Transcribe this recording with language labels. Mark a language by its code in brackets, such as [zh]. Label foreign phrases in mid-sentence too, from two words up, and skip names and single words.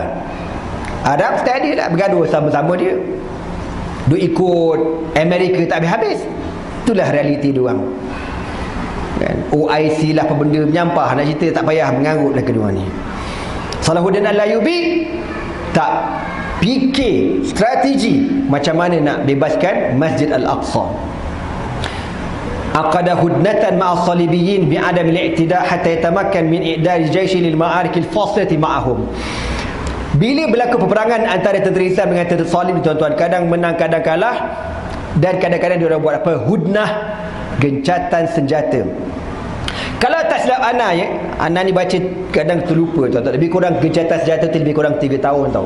[ms] Arab tak ada lah, bergaduh sama-sama dia, duk ikut Amerika tak habis-habis. Itulah realiti diorang kan. OIC lah apa benda menyampah, nak cerita tak payah, mengarut lah kedua ni. Salahuddin Al-Ayyubi tak fikir strategi macam mana nak bebaskan Masjid Al-Aqsa. [ar] عقد هدنة مع الصليبيين بعدم الاعتداء حتى يتمكن من إعداد جيش للمعارك الفاصلة معهم. [ms] Bila berlaku peperangan antara tentera Islam dengan tentera salib ni tuan-tuan, kadang menang kadang kalah, dan kadang-kadang dia orang buat apa? Hudnah, gencatan senjata. Kalau tak silap Ana ya, Ana ni baca kadang terlupa tuan-tuan, lebih kurang gencatan senjata tu lebih kurang 3 tahun tau.